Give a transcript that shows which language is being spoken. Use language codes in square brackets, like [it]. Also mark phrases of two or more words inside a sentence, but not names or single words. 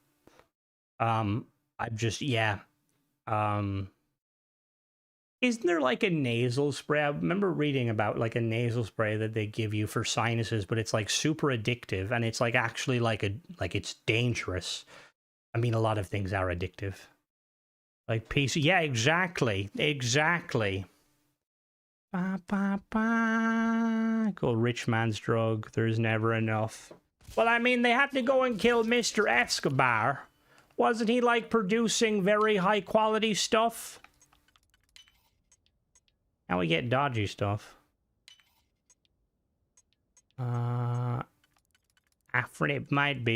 [en] Isn't there like a nasal spray? I remember reading about like a nasal spray that they give you for sinuses, but it's like super addictive, and it's like actually like it's dangerous. I mean, a lot of things are addictive. Like PC, yeah, exactly. Ba, ba, ba. Go rich man's drug. There's never enough. Well, I mean, they had to go and kill Mr. Escobar. Wasn't he, like, producing very high-quality stuff? Now we get dodgy stuff. Afrin, it might be.